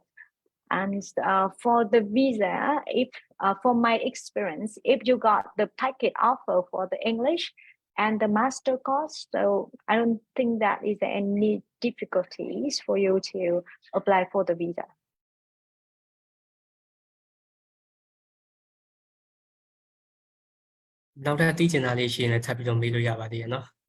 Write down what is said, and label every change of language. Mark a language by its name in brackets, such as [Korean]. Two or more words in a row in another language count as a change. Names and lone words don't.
[English] And for the visa, if for my experience, if you got the packet offer for the English and the master course, so I don't think that is any difficulties for you to apply for the visa. Now that teaching [Burmese] တာလေးရှိရင်လည်းထပ်ပြီးတော့မေးလို့ရပါသေးရဲ့နော်